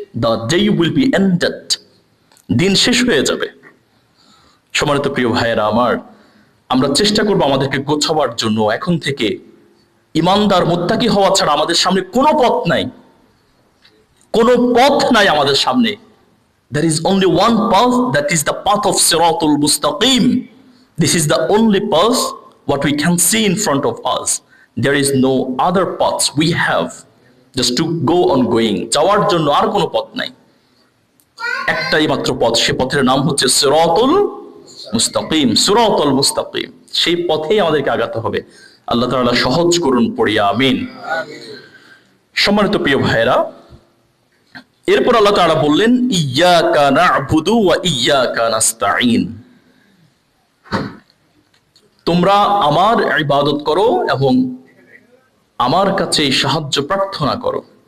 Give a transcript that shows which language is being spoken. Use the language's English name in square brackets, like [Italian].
[English] the day will be ended, [Bangla] দিন শেষ হয়ে যাবে। সম্মানিত প্রিয় ভাইয়েরা আমার, আমরা চেষ্টা করবো আমাদেরকে গোছাবার জন্য। এখন থেকে ইমানদার মুত্তাকি হওয়া ছাড়া আমাদের সামনে কোনো পথ নাই, কোনো পথ নাই আমাদের সামনে। [English] There is only one path, that is the path of Siratul Mustaqim. This is the only path what we can see in front of us. There is no other paths we have just to go on going. [Bangla] যাওয়ার জন্য আর কোনো পথ নাই, একটাই মাত্র পথ। সে পথের নাম হচ্ছে সিরাতুল মুস্তাকিম, সিরাতুল মুস্তাকিম। সেই পথেই আমাদেরকে আগাতে হবে। আল্লাহ তাআলা সহজ করুন, পড়িয়া আমিন। সম্মানিত প্রিয় ভাইরা, এরপর আল্লাহ তাআলা বললেন, [Arabic] ইয়্যাকা না'বুদু ওয়া ইয়্যাকা নাস্তাঈন, [Bangla] তোমরা আমার ইবাদত করো এবং আমার কাছে সাহায্য প্রার্থনা করো।